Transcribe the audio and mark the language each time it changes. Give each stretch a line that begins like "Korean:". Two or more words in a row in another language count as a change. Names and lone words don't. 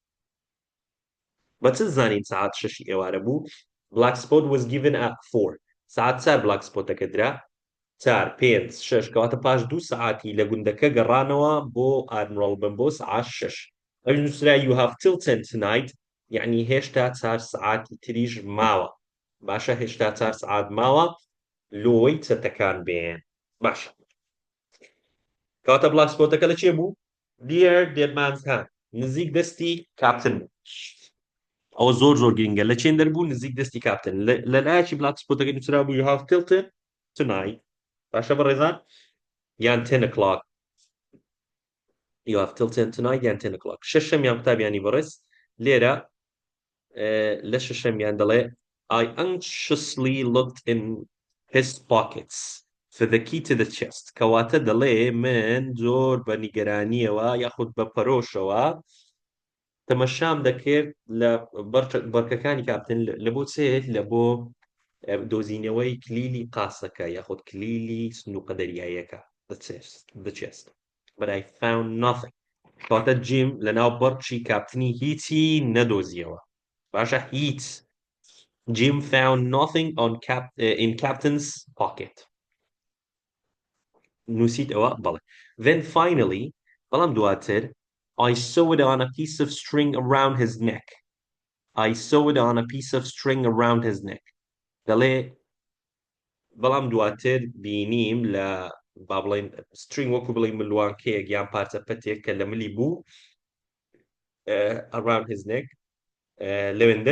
Central Kurdish: بە چ زانین سعات 6 ئێوارە بوو
English: black spot was given at 4
Central Kurdish: سعات 4
English: black spotەکە
Central Kurdish: درا 4 5 6 کەواتە پاش 2 سعاتی لە گوندەکە گەڕانەوە بۆ Admiral Benbow سعات 6 ئەوش نووسرا
English: you have till 10 tonight
Central Kurdish: يعني هێشتا 4 سعاتی تریش ماوە باشە هێشتا 4 سعات ماوە لۆی چەتەکان بێن باشە کەواتە
English: black spotەکە
Central Kurdish: لە چێ بوو
English: near dead man's hand
Central Kurdish: نزیک دەستی کاپتن بوو ئەوە زۆر گرنگە لە چێن دەربوو نزیک دەستی کاپتن لە لایەکی
English: black spotەکەی
Central Kurdish: نووسرا بوو
English: you have till 10 tonight
Central Kurdish: باشە بەڕێزان یان 10 o'clock
English: you have till 10 tonight
Central Kurdish: یان 10 o'clock شەشەمیان قوتابیانی بەڕێز لێرە لە شەشەمیان دەڵێ
English: I anxiously looked in his pockets for the key to the chest
Central Kurdish: کەواتە دەڵێ من زۆر بە نیگەرانیەوە یاخود بە پەرۆشەوە تەمەشام دەکرد لە بەرکەکانی کاپتن لە بۆ چێت لە بۆ دۆزینەوەی کلیلی قاسەکە یاخود کلیلی سندوقە دەریاییەکە
English: the chest but I found nothing
Central Kurdish: کەواتە جیم لەناو بەرچی کاپتنی هیچی نەدۆزیەوە باشە هیچ
English: Jim found nothing in Captain's pocket.
Central Kurdish: نووسیت ئەوە بەڵێ
English: then finally
Central Kurdish: بەڵام دواتر
English: I saw it on a piece of string around his neck I saw it on a piece of string around his neck
Central Kurdish: دەڵێ بەڵام دواتر بینیم لە با بڵێن string وەکو بڵێن ملوانکەیەک یان پارچە پەتێک کە لە ملی بوو
English: around his neck
Central Kurdish: لەوێندەر